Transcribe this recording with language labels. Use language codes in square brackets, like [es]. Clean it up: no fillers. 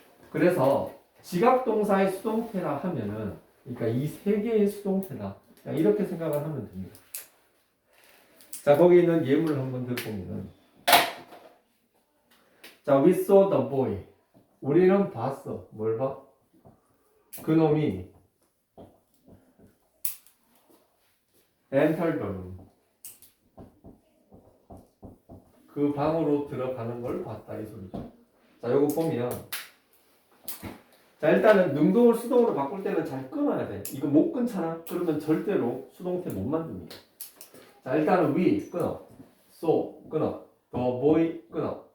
[ko] 그래서 지각동사의 수동태라 하면은 그러니까 이 3개의 수동태다. 이렇게 생각을 하면 됩니다. 자, 거기 있는 예문을 한번 들어보면은 자, [en] we saw the boy. [ko] 우리는 봤어. 뭘 봐? 그놈이 [en] enter the room. [ko] 그 방으로 들어가는 걸 봤다 이 소리죠. 자, 요거 보면 자, 일단은 능동을 수동으로 바꿀 때는 잘 끊어야 돼. 이거 못 끊잖아. 그러면 절대로 수동태 못 만듭니다. 자, 일단은 we 끊어. so 끊어. the boy 끊어.